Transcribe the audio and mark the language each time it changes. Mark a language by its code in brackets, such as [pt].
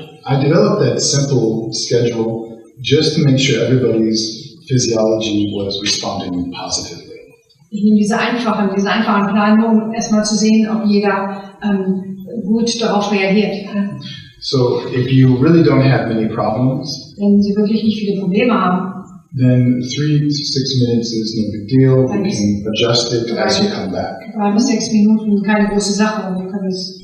[en] I developed that simple schedule just to make sure everybody's physiology was responding positively. [de] Ich nehme diese einfachen Plan, um erstmal zu sehen, ob jeder gut darauf reagiert. [en] So if you really don't have many problems, [de] Wenn Sie wirklich nicht viele Probleme haben, [en] then 3 to 6 minutes is no big deal. You can adjust it as you come back. [de] 3 bis 6 Minuten, keine große Sache, und wir können es